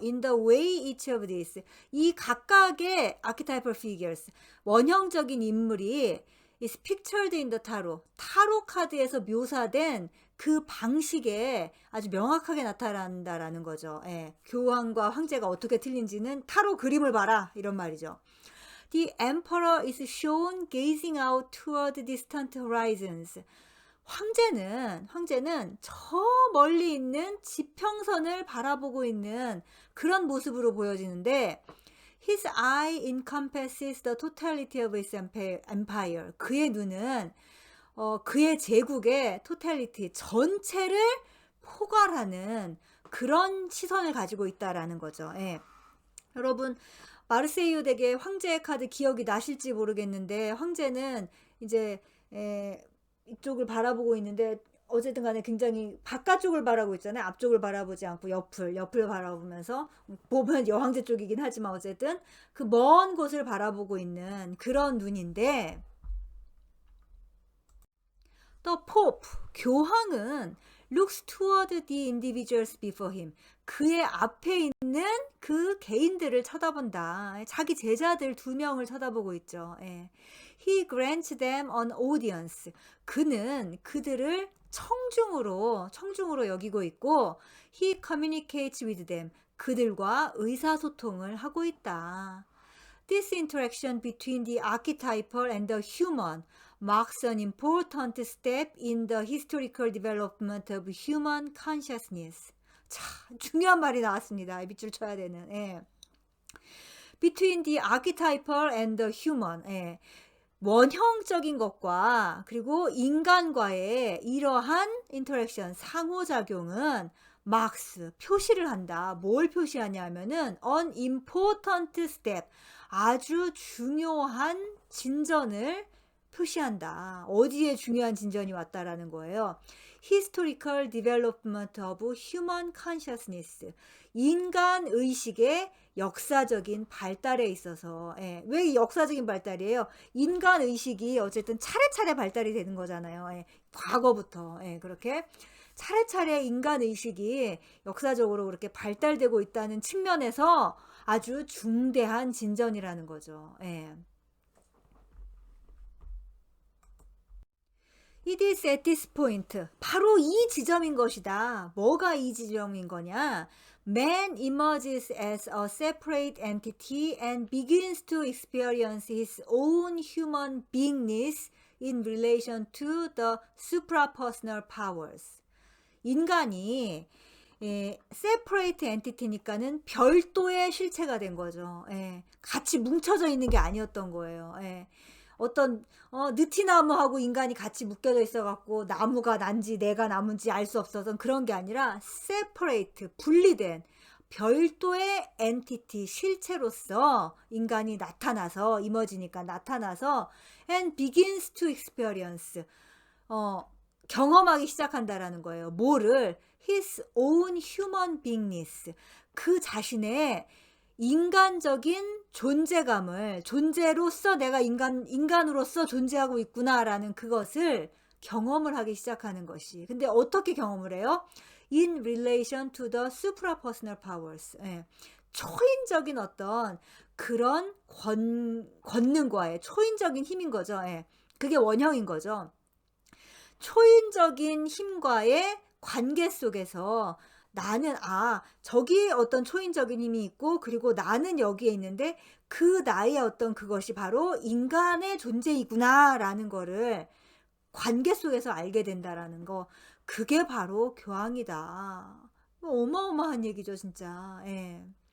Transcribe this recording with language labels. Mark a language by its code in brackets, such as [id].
[en] In the way each of these, [ko] 이 각각의 [en] archetypal figures, [ko] 원형적인 인물이 [en] is pictured in the tarot, [ko] 타로 카드에서 묘사된 그 방식에 아주 명확하게 나타난다라는 거죠. 예, 교황과 황제가 어떻게 틀린지는 타로 그림을 봐라, 이런 말이죠. [en] The emperor is shown gazing out toward distant horizons. [ko] 황제는 저 멀리 있는 지평선을 바라보고 있는 그런 모습으로 보여지는데, [en] His eye encompasses the totality of his empire. [ko] 그의 눈은 그의 제국의 totality, 전체를 포괄하는 그런 시선을 가지고 있다라는 거죠. 예. 여러분, 마르세유 덱의 황제의 카드 기억이 나실지 모르겠는데, 황제는 이제 이쪽을 바라보고 있는데, 어쨌든 간에 굉장히 바깥쪽을 바라보고 있잖아요. 앞쪽을 바라보지 않고 옆을 바라보면서, 보면 여황제 쪽이긴 하지만 어쨌든 그 먼 곳을 바라보고 있는 그런 눈인데, 또 포프, 교황은 [en] looks toward the individuals before him. [ko] 그의 앞에 있는 그 개인들을 쳐다본다. 자기 제자들 두 명을 쳐다보고 있죠. 예. [en] He grants them an audience. [ko] 그는 그들을 청중으로 여기고 있고, [en] he communicates with them. [ko] 그들과 의사소통을 하고 있다. [en] This interaction between the archetypal and the human marks an important step in the historical development of human consciousness. [ko] 자, 중요한 말이 나왔습니다. 밑줄 쳐야 되는. [en] 예. Between the archetypal and the human. 예. [ko] 원형적인 것과 그리고 인간과의 이러한 인터랙션, 상호작용은 marks, 표시를 한다. 뭘 표시하냐 하면은 [en] an important step, [ko] 아주 중요한 진전을 표시한다. 어디에 중요한 진전이 왔다라는 거예요. [en] Historical development of human consciousness. [ko] 인간 의식의 역사적인 발달에 있어서, 예, 왜 역사적인 발달이에요? 인간 의식이 어쨌든 차례차례 발달이 되는 거잖아요. 예, 과거부터. 예, 그렇게 차례차례 인간 의식이 역사적으로 그렇게 발달되고 있다는 측면에서 아주 중대한 진전이라는 거죠. 예. [en] It is at this point. [ko] 바로 이 지점인 것이다. 뭐가 이 지점인 거냐? [en] Man emerges as a separate entity and begins to experience his own human beingness in relation to the suprapersonal powers. [ko] 인간이 [en] separate entity [ko] 니까는 별도의 실체가 된 거죠. 예, 같이 뭉쳐져 있는 게 아니었던 거예요. 예. 어떤 느티나무하고 인간이 같이 묶여져 있어갖고 나무가 난지 내가 나무인지 알 수 없어서 그런 게 아니라 separate, 분리된 별도의 엔티티, 실체로서 인간이 나타나서, 이머지니까 나타나서 [en] and begins to experience, [ko] 경험하기 시작한다라는 거예요. 뭐를? [en] His own human beingness, [ko] 그 자신의 인간적인 존재감을, 존재로서 내가 인간으로서 존재하고 있구나라는 그것을 경험을 하기 시작하는 것이. 근데 어떻게 경험을 해요? [en] In relation to the suprapersonal powers. [ko] 예. 초인적인 어떤 그런 권능과의 초인적인 힘인 거죠. 예. 그게 원형인 거죠. 초인적인 힘과의 관계 속에서 나는 저기 어떤 초인적인 힘이 있고, 그리고 나는 여기에 있는데 그 나의 어떤 그것이 바로 인간의 존재이구나 라는 거를 관계 속에서 알게 된다라는 거, 그게 바로 교황이다. 어마어마한 얘기죠 진짜. 예.